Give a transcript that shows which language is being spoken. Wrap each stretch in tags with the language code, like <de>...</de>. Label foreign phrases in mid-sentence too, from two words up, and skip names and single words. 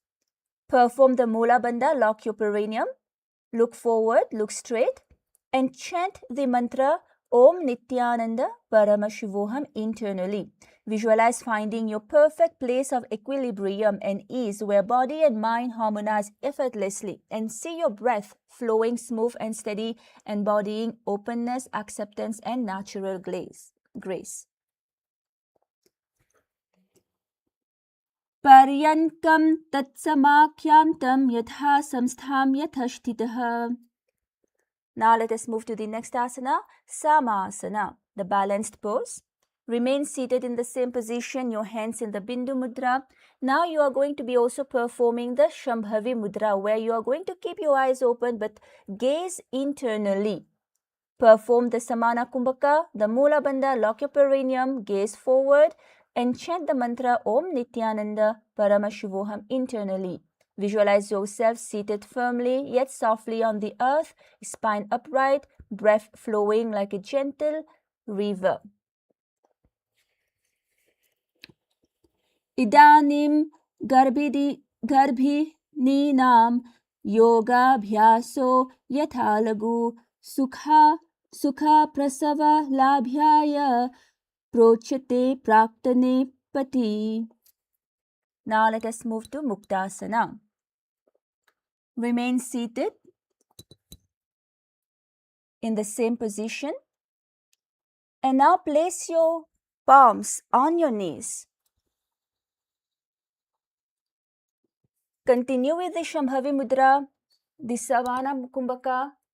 <en>Perform the</en> <sa>Mula Bandha,</sa> <en>lock your perineum, look forward, look straight, and chant the mantra</en> <sa>Om Nithyananda Paramashivoham</sa> <en>internally. Visualize finding your perfect place of equilibrium and ease where body and mind harmonize effortlessly, and see your breath flowing smooth and steady, embodying openness, acceptance, and natural grace.</en> <sa>Paryankam tatsamakhyantam yatha samstham yathashtitaha.</sa> <en>Now let us move to the next asana, Samasana, the balanced pose. Remain seated in the same position, your hands in the</en> <sa>Bindu Mudra.</sa> <en>Now you are going to be also performing the</en> <sa>Shambhavi Mudra,</sa> <en>where you are going to keep your eyes open but gaze internally. Perform the</en> <sa>Samana Kumbhaka,</sa> <en>the</en> <sa>Mula Bandha,</sa> <en>lock your perineum, gaze forward, and chant the mantra</en> <sa>Om Nithyananda Paramashivoham</sa> <en>internally. Visualize yourself seated firmly yet softly on the earth, spine upright, breath flowing like a gentle river.</en> <sa>Idanim garbhininam yoga bhyaso yathalagu sukha prasava labhyaya prochate praktane pati.</sa> <en>Now let us move to Muktasana. Remain seated in the same position. And now place your palms on your knees. Continue with the</en> <sa>Shambhavi Mudra,</sa> <en>the</en> <sa>Savana Kumbhaka.</sa>